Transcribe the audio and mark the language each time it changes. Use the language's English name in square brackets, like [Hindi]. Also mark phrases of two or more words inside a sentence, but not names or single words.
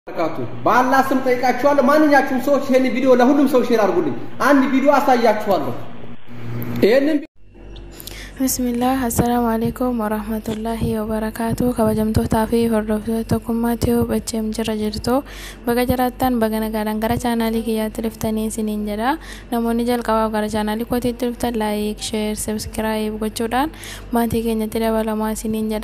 [Amharic] ካቱ ባላ ስም ጠይቃችኋለሁ። ማንኛችሁም ሰዎች ይሄን ቪዲዮ ለሁሉም ሰው ሼር አድርጉልኝ። አንድ ቪዲዮ አሳያችኋለሁ። ይሄንን [Arabic] بسم الله، السلام عليكم ورحمة الله وبركاته. [Oromo] Kabajamtoota fi hordoftoota tokkummaa Tiyuub HM jira jirtu baga jiraattan baga nagaadhaan gara chaanaalii kiyyaatti dhuftanii isiniin jedha. Namoonni jalqabaaf gara chaanaalii kootiitti dhuftan [English] like, share, subscribe [Oromo] gochuudhaan maatii keenyatti dabalamaa isiniin jedha.